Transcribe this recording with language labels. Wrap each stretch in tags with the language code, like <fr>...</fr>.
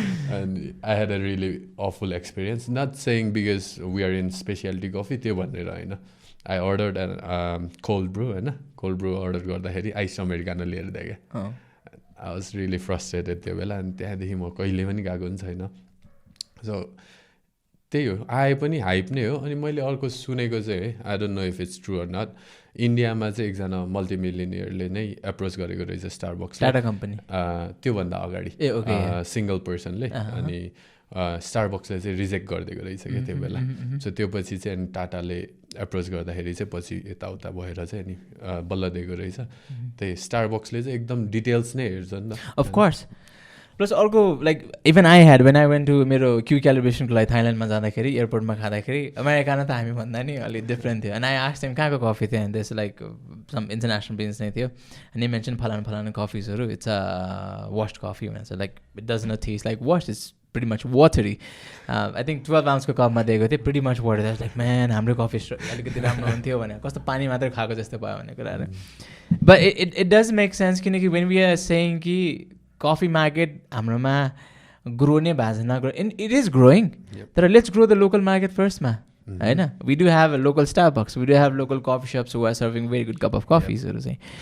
<en>And I had a really awful experience. Not saying because we are in specialty coffee,</en> <ne>त्यो भनेर होइन.</ne> <en>I ordered a cold brew</en> <ne>होइन, cold brew order गर्दाखेरि ice americano लिएर दिएँ क्या.</ne> <en>I was really frustrated</en> <ne>त्यो बेला, अनि त्यहाँदेखि म कहिले पनि गएको पनि छैन. सो त्यही हो, आए पनि हाइप नै हो. अनि मैले अर्को सुनेको चाहिँ</ne> <en>I don't know if it's true or not,</en> <ne>इन्डियामा चाहिँ एकजना मल्टिमिलियनियरले नै एप्रोच गरेको रहेछ स्टारबक्स, टाटा कम्पनी, त्योभन्दा अगाडि सिङ्गल पर्सनले. अनि स्टारबक्सले चाहिँ रिजेक्ट गरिदिएको रहेछ क्या त्यो बेला. सो त्यो पछि चाहिँ अनि टाटाले एप्रोच गर्दाखेरि चाहिँ पछि यताउता भएर चाहिँ अनि बल्ल दिएको रहेछ. त्यही स्टारबक्सले चाहिँ एकदम डिटेल्स नै हेर्छ नि त.</ne> <en>Of course.</en> <ne>प्लस अर्को like</ne> <en>even I had when I went to</en> <ne>मेरो क्यू क्यालिब्रेसनको लागि थाइल्यान्डमा जाँदाखेरि एयरपोर्टमा खाँदाखेरि अमेरिकामा त हामी भन्दा नि अलिक डिफ्रेन्ट थियो. अनि</ne> <en>I asked them</en> <ne>कहाँको कफी थियो,</ne> <en>and this like some international business</en> <ne>नै थियो.</ne> <en>अनि मेन्सन फलाना कफिजहरू, इट्स अ वास्ड कफी</en> <ne>भन्छ,</ne> <en>Like it does not taste like washed, it's pretty much watery. I think 12 ounce</en> <ne>को कपमा दिएको थियो,</ne> <en>pretty much watery. I was like, man,</en> <ne>हाम्रो कफी अलिकति राम्रो हुन्थ्यो भने, कस्तो पानी मात्रै खाएको जस्तो भयो भन्ने कुराहरू.</ne> <en>But it does make sense, किनकि when we are saying</en> <ne>कि कफी मार्केट हाम्रोमा ग्रो नै भएको छ, नग्रो,</ne> <en>it is growing, तर let's grow the local market first मा होइन. We do have a local Starbucks, we do have local coffee shops who are serving very good cup of coffeesहरू चाहिँ.</en>